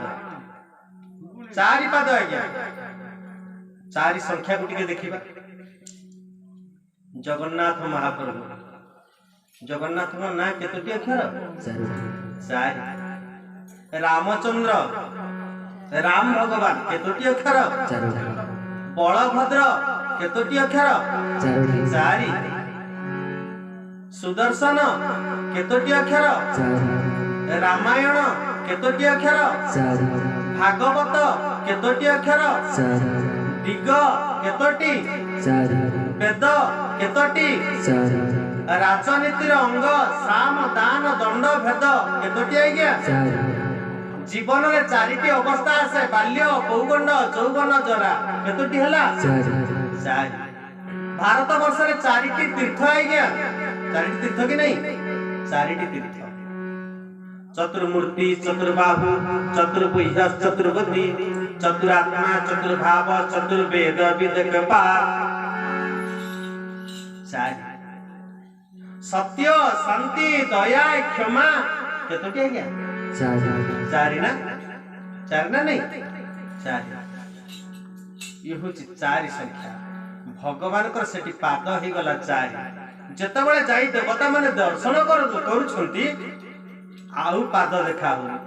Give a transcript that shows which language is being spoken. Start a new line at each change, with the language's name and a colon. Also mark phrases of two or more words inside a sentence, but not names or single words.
Odia: ପାଦ ଆଜ୍ଞା ଚାରି ସଂଖ୍ୟା କୁ ଟିକେ ଦେଖିବା ଜଗନ୍ନାଥ ମହାପ୍ରଭୁ ଜଗନ୍ନାଥ ନା କେତୋଟି ଅକ୍ଷର ଚାରି ରାମଚନ୍ଦ୍ର ରାମ ଭଗବାନ କେତୋଟି ଅକ୍ଷର ବଳଭଦ୍ର କେତୋଟି ଅକ୍ଷର ଚାରି ସୁଦର୍ଶନ କେତୋଟି ଅକ୍ଷର ରାମାୟଣ କେତୋଟି ଅକ୍ଷର ଭାଗବତ କେତୋଟି ଅକ୍ଷର ଦିଗ କେତୋଟି ବେଦ କେତୋଟି ରାଜନୀତିର ଅଙ୍ଗ ସାମ ଦାନ ଦଣ୍ଡ ଭେଦ କେତୋଟି ଆଜ୍ଞା ଜୀବନ ରେ ଚାରିଟି ଅବସ୍ଥା ଆସେ ବାଲ୍ୟ ପୌଗଣ୍ଡ ଚୌବନ ଜରା କେତୋଟି ହେଲା ଚାରି ଭାରତ ବର୍ଷ ରେ ଚାରିଟି ତୀର୍ଥ ଆଜ୍ଞା ଚାରିଟି ତୀର୍ଥ କି ନାହିଁ ଚାରିଟି ତୀର୍ଥ ଚତୁର୍ମୂର୍ତ୍ତି ଚତୁର୍ବାହୁ ଚତୁର୍ଭୁଜ ଚତୁର୍ଗତି ଚତୁରାତ୍ମା ଚତୁର୍ଭାବ ଚତୁର୍ବେଦ ବିଦକ ପାର ଚାରି ସତ୍ୟ ଶାନ୍ତି ଦୟା କ୍ଷମା କେତୋଟି ଆଜ୍ଞା ଚାରି ନା ନାହିଁ ଚାରି ଯେ ହେଉଛି ଚାରି ସଂଖ୍ୟା ଭଗବାନ କର ସେଠି ପାଦ ହିଁ ଗଲା ଚାରି ଯେତେବେଳେ ଯାଇ ଦେବତା ମାନେ ଦର୍ଶନ କରୁଛନ୍ତି ଆଉ ପାଦ ଦେଖା ହୋ